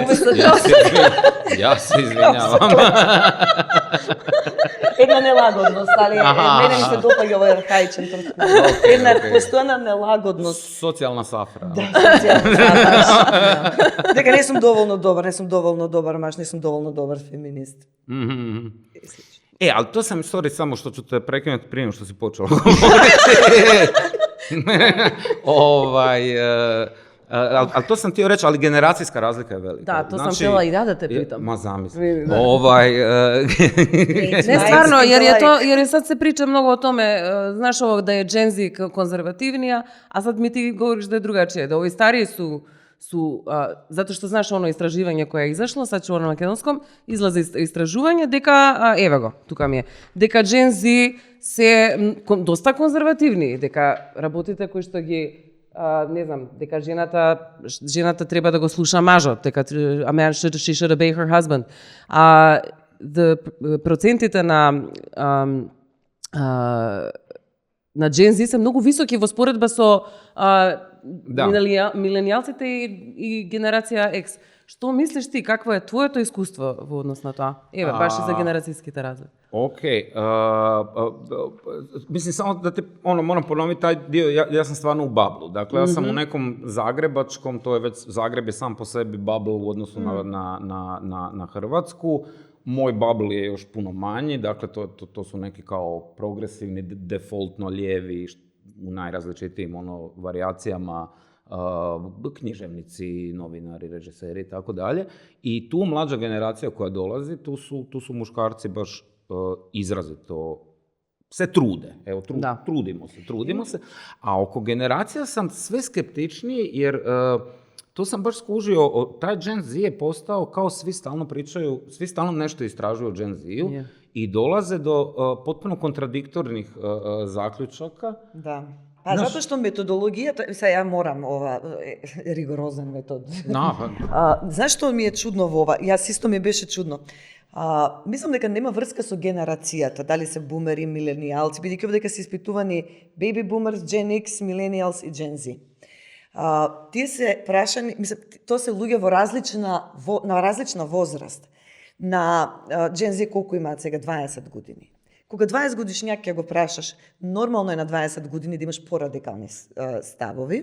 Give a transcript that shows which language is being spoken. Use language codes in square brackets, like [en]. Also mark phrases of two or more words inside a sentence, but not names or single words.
[sr] Ја се извинјавам. [mk] Една нелагодност, али мене ми се допаѓа овој архаичен турски. Една постојана нелагодност. Социјална сафра. Да, социјална сафра. Дека не сум доволно добар маж, не сум доволно добар феминист. [hr] Ali to sam, sorry, samo što ću te prekinuti prije nego što si počela ali to sam htio reći, ali generacijska razlika je velika. Da, to sam htjela i da te pitam. Ma zamisli. Ne, stvarno, jer sad se priča mnogo o tome, znaš ovo da je Gen Z konzervativnija, a sad mi ti govoriš da je drugačije, da ovi stariji su zato što znaš ono istraživanje koje je izašlo, sad ću ono na makedonskom, izlaze istraživanje, [mk] дека, evo go, тука ми je, дека Gen Z се доста конзервативни, дека работите кои што ги не знам, дека жената треба да го слуша мажот, дека [en] a man she should obey her husband. [mk] Процентите на Gen Z се многу високи во споредба со миленијалците и генерација X. Што мислиш ти, какво е твоето искуство во однос на тоа? Еве, баш и за генерацијските разлики. Океј. [hr] Mislim, samo da te, moram ponoviti taj dio, ja sam stvarno u bablu. Dakle, ja sam u nekom zagrebačkom, [mk] тоа е веќе, [hr] Zagreb je sam po sebe babl u odnosu na Hrvatsku. Moj bubble je još puno manji, dakle to su neki kao progresivni, defaultno lijevi, u najrazličitijim varijacijama, književnici, novinari, režiseri i tako dalje. I tu mlađa generacija koja dolazi, tu su muškarci baš izrazito se trude. Evo, trudimo se. A oko generacija sam sve skeptičniji jer tu sam baš skužio, taj Gen Z je postao kao svi stalno pričaju, svi stalno nešto istražuju o Gen Z-u i dolaze do potpuno kontradiktornih zaključaka. Da. Zato što metodologijата, [mk] сега ја морам ова ригорозен метод. Знаеш што ми е чудно во ова? Јас исто ми беше чудно. Мислам дека нема врска со генерацијата, дали се бумери, миленијалци, бидејќи дека се испитувани [en] baby boomers, Gen X, millennials [mk] и Gen Z. Тие се прашани, мислам, тоа се луѓе на различна возраст. На Gen Z колку имаат сега 20 години. Кога 20 годишњак ќе го прашаш, нормално е на 20 години да имаш порадикални ставови.